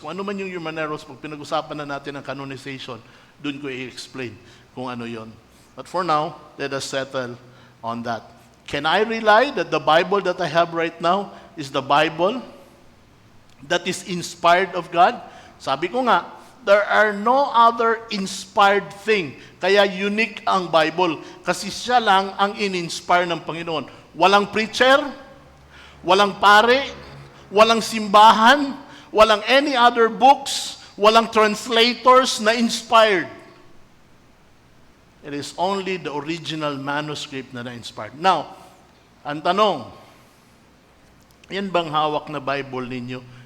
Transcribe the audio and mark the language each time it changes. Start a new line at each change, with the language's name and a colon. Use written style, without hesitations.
Filipino: Kung ano man yung human errors, pag pinag-usapan na natin ang canonization, dun ko i-explain kung ano yon.
English: But for now, let us settle on that. Can I rely that the Bible that I have right now is the Bible that is inspired of God?
Filipino: Sabi ko nga,
English: there are no other inspired thing.
Filipino: Kaya unique ang Bible. Kasi siya lang ang in-inspire ng Panginoon. Walang preacher, walang pare, walang simbahan, walang any other books, walang translators na inspired.
English: It is only the original manuscript
Filipino: na na-inspired. Now, ang tanong, yan bang hawak na Bible ninyo?